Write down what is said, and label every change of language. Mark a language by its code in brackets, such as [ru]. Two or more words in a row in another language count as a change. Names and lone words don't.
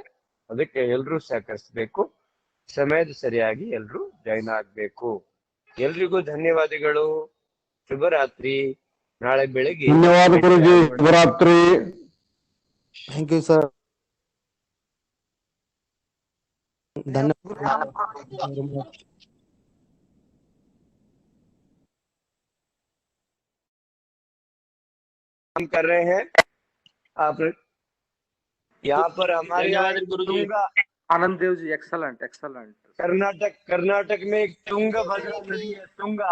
[kn] ಅದಕ್ಕೆ ಎಲ್ರೂ ಸಹಕರಿಸಬೇಕು, ಸಮಯದ ಸರಿಯಾಗಿ ಎಲ್ರೂ ಜಾಯಿನ್ ಆಗ್ಬೇಕು. ಎಲ್ರಿಗೂ ಧನ್ಯವಾದಗಳು. ಶುಭರಾತ್ರಿ. ನಾಳೆ ಬೆಳಗ್ಗೆ ಧನ್ಯವಾದ ಗುರುಜಿ. ಶುಭರಾತ್ರಿ. [en] thank you sir. [kn] ಧನ್ಯವಾದ. [hi] हम कर रहे हैं आप यहाँ पर हमारे तुंगा आनंद देव जी एक्सलेंट एक्सलेंट। कर्नाटक में एक तुंगभद्रा नदी है, तुंगा।